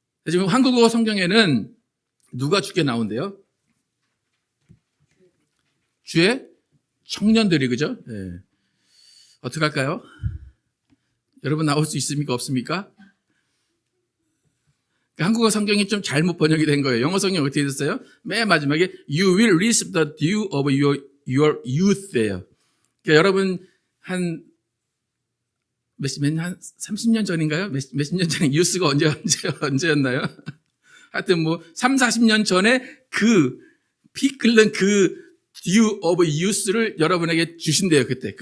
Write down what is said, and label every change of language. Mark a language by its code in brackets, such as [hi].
[ko] 지금 한국어 성경에는 누가 주께 나온대요? 주의 청년들이, 그죠? 네. 어떻게 할까요? 여러분 나올 수 있습니까? 없습니까? 한국어 성경이 좀 잘못 번역이 된 거예요. 영어 성경이 어떻게 됐어요? 맨 마지막에 [en] You will receive the dew of your youth예요. [ko] 그러니까 여러분 한 30년 전인가요? 몇십 년 전에 유스가 언제였나요? 하여튼 3, 40년 전에 피 끓는 [en] dew of youth [ko] 를 여러분에게 주신대요, 그때.